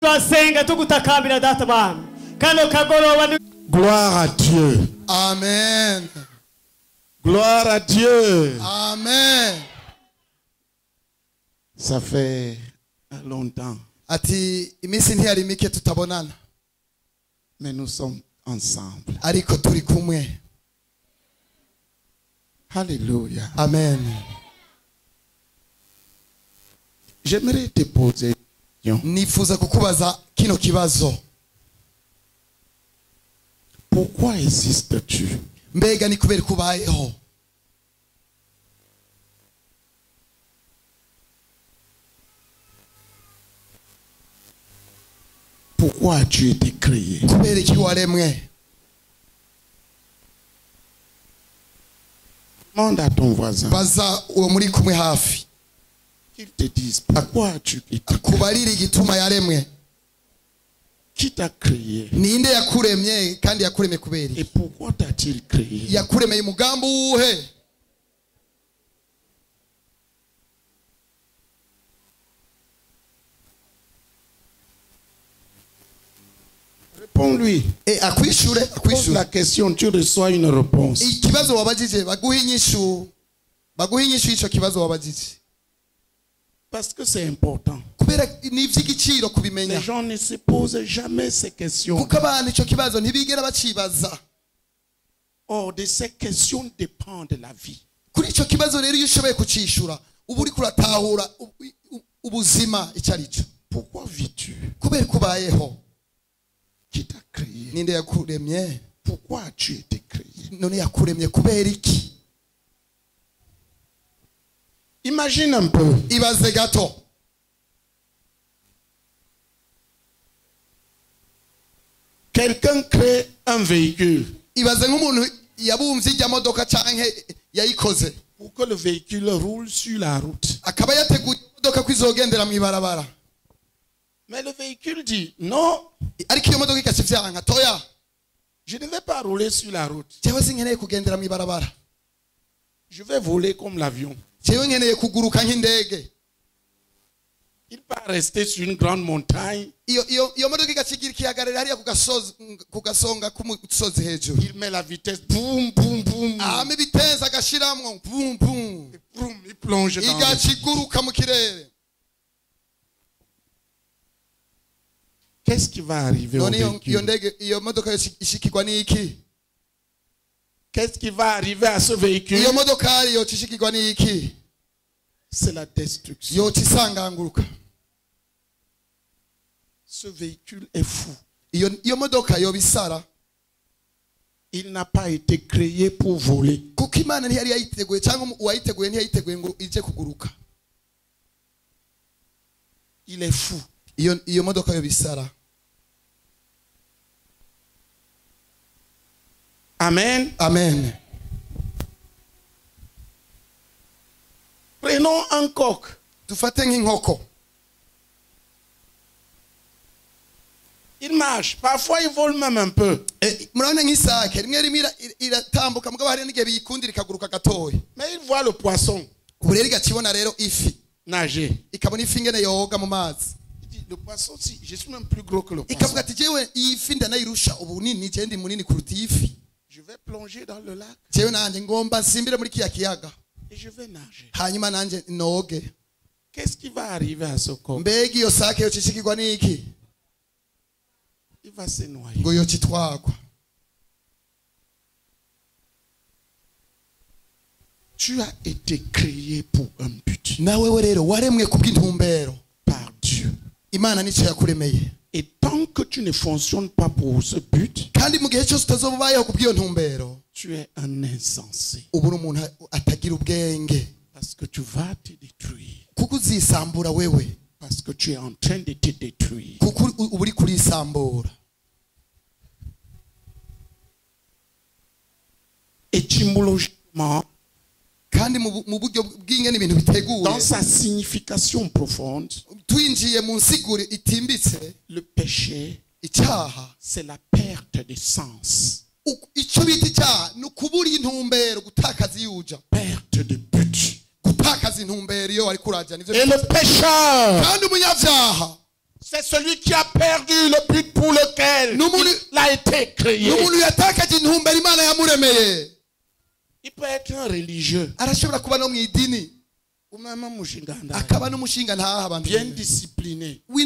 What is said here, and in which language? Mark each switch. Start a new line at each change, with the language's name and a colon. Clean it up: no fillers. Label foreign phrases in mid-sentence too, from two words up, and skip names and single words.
French: Gloire à Dieu. Amen. Gloire à Dieu. Amen. Ça fait longtemps.
Rundi: Ati imisi ntiyari mike tutabonana.
French: Mais nous sommes ensemble.
Rundi: Ariko turi kumwe.
French: Alléluia. Amen. J'aimerais te poser une question.
Rundi: Nifuza kukubaza kino kibazo.
French: Pourquoi existes-tu?
Rundi: Mbega ni kubera kubayeho?
French: Pourquoi as-tu été créé?
Rundi: Kubera iki waremwe?
French: Demande à ton voisin.
Rundi: Baza uwo muri kumwe hafi.
French: Qu'il te dise pourquoi as-tu été créé?
Rundi: Kubarira igituma yaremwe.
French: Qui t'a créé?
Rundi: Ninde yakuremye kandi yakuremye kubera
French: Et pourquoi t'a-t-il créé?
Rundi: yakuremeye umugambi uwuhe?
French: Réponds-lui.
Rundi: Akwishure,
French: Pose la question, tu reçois une réponse.
Rundi: Ikibazo wabajije baguha inyishu. Baguha inyishu ico kibazo wabajije.
French: Parce que c'est important.
Rundi: Kubera ni ivy'igiciro
French: Les
Rundi: kubimenya.
French: gens ne se posent jamais ces questions.
Rundi: Kuko abantu ico kibazo ntibigera bacibaza.
French: Or, de ces questions dépend de la vie.
Rundi: Kuri ico kibazo rero iyo ushoboye kucishura ubu uri kuratahura ubuzima icyo ari cyo.
French: Pourquoi vis-tu?
Rundi: Kubera kubayeho.
French: Qui t'a créé?
Rundi: Ninde yakuremye?
French: Pourquoi as-tu été créé?
Rundi: None yakuremye kubera iki?
French: Imagine un peu.
Rundi: Ibaze gato.
French: Quelqu'un crée un véhicule.
Rundi: Ibaze nk'umuntu yabumvye ijya modoka canke yayikoze.
French: Pour que le véhicule roule sur la route.
Rundi: Akaba yateguye imodoka kwizogendera mu ibarabara.
French: Mais le véhicule dit non.
Rundi: Ariko iyo modoka ikacivyanka toya.
French: Je ne vais pas rouler sur la route.
Rundi: Jewe sinkeneye kugendera mu ibarabara.
French: Je vais voler comme l'avion.
Rundi: Jewe nkeneye kuguruka nk'indege.
French: Il va rester sur une grande montagne.
Rundi: Iyo modoka igacigira ikihagarara hariya ku gasonga k'umusozi hejuru.
French: Il met la vitesse. Boum, boum, boum.
Rundi: Ame vitesse agashiramwo.
French: Boum, boum. Et boum, il plonge dans le...
Rundi: Igaciguruka mu kirere.
French: Qu'est-ce qui va arriver au véhicule?
Rundi: Iyo modoka ishikirwa n'iki?
French: Qu'est-ce qui va arriver à ce véhicule?
Rundi: Iyo modoka yo ishikirwa n'iki?
French: C'est la destruction.
Rundi: Yo isanganguruka.
French: Ce véhicule est fou.
Rundi: Iyo modoka yo bisara.
French: Il n'a pas été créé pour voler.
Rundi: Kuko Imana ntiyari yayiteguye cyangwa uwayiteguye ntiyayiteguye ngo ije kuguruka.
French: Il est fou.
Rundi: Iyo modoka yo bisara.
French: Amen. Amen. Prenons un coq.
Rundi: Tufate nk'inkoko.
French: Il marche. Parfois, il vole même un peu.
Rundi: Murabona nk'isake rimwe rimwe iratambuka mugabo hari n'igihe biyikundira ikaguruka gatoya.
French: Mais il voit le poisson
Rundi: Ubu rero igakibona rero ifi.
French: nager.
Rundi: Ikabona ifi ingene yoga mu mazi.
French: Il dit, le poisson, si, je suis même plus gros que le poisson.
Rundi: Ikavuga ati jewe iyi fi ndanayirusha ubunini je ndi munini kuruta iyi fi.
French: Je vais plonger dans le lac.
Rundi: Jewe nanje ngomba nsimbire muri kiya kiyaga.
French: Et je vais nager.
Rundi: Hanyuma nanje noge.
French: Qu'est-ce qui va arriver à ce coq?
Rundi: Mbega iyo sake yo cishikirwa n'iki?
French: Il va se noyer.
Rundi: Ngo yo citwagwa.
French: Tu as été créé pour un but.
Rundi: Nawe rero waremwe kubw'intumbero.
French: Par Dieu.
Rundi: Imana nico yakuremeye.
French: Et tant que tu ne fonctionnes pas pour ce but,
Rundi: Kandi mu gihe cyose utazobayeho kubw'iyo ntumbero,
French: tu es un insensé.
Rundi: ubu umuntu atagira ubwenge.
French: Parce que tu vas te détruire.
Rundi: Kuko uzisambura wewe.
French: Parce que tu es en train de te détruire.
Rundi: Kuko ubu uri kurisambura.
French: Étymologiquement,
Rundi: Kandi mu buryo bw'ingene ibintu biteguye.
French: dans sa signification profonde,
Rundi: Twinjiye mu nsiguro itimbitse.
French: le péché,
Rundi: Icyaha.
French: c'est la perte de sens.
Rundi: Icyo bita icyaha ni ukubura intumbero, gutakaza iyuja.
French: Perte de but.
Rundi: Gutakaza intumbero iyo wari kurajya nivyo.
French: Et le pécheur,
Rundi: Kandi umunyabyaha,
French: C'est celui qui a perdu le but pour lequel il a été créé. Il peut être un religieux. Bien discipliné.